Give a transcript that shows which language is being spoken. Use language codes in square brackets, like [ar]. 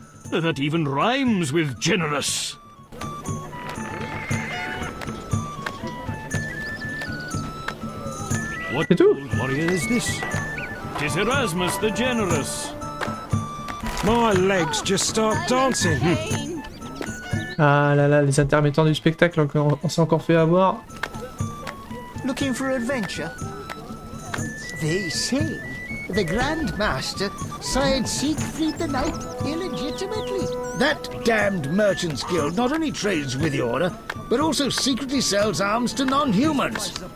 [en] That even rhymes with generous. What [fr] C'est tout? [en] old warrior is this? 'Tis Erasmus the Generous. My legs just start dancing. [fr] Ah là là, les intermittents du spectacle, on s'est encore fait avoir. [en] Looking for adventure? They say the Grand Master sired Siegfried the Knight illegitimately. That damned Merchants Guild not only trades with the Order, but also secretly sells arms to non-humans.